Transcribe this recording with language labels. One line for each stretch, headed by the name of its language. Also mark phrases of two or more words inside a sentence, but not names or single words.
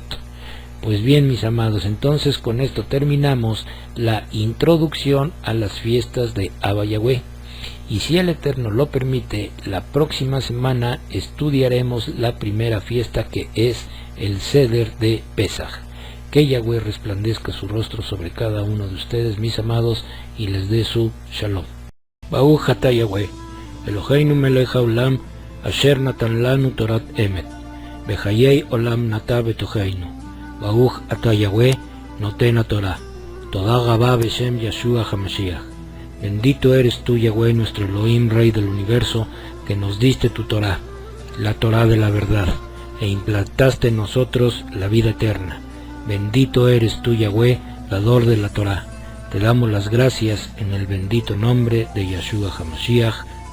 Spanish: Pues bien, mis amados, entonces con esto terminamos la introducción a las fiestas de Abba Yahweh, y si el Eterno lo permite, la próxima semana estudiaremos la primera fiesta, que es el Seder de Pesaj. Que Yahweh resplandezca su rostro sobre cada uno de ustedes, mis amados, y les dé su shalom.
Hebrew: ברוך אתה יהוה, אלהינו מלך העולם, אשר נתן לנו תורת אמת, וחיי עולם נטע בתוכנו. ברוך אתה יהוה, נותן התורה. תודה רבה בשם ישוע המשיח.
Spanish: Bendito eres tú, Yahweh, nuestro Elohim, Rey del universo, que nos diste tu Torah, la Torah de la verdad, e implantaste en nosotros la vida eterna. Bendito eres tú, Yahweh, dador de la Torah. Te damos las gracias en el bendito nombre de Yeshua HaMashiach.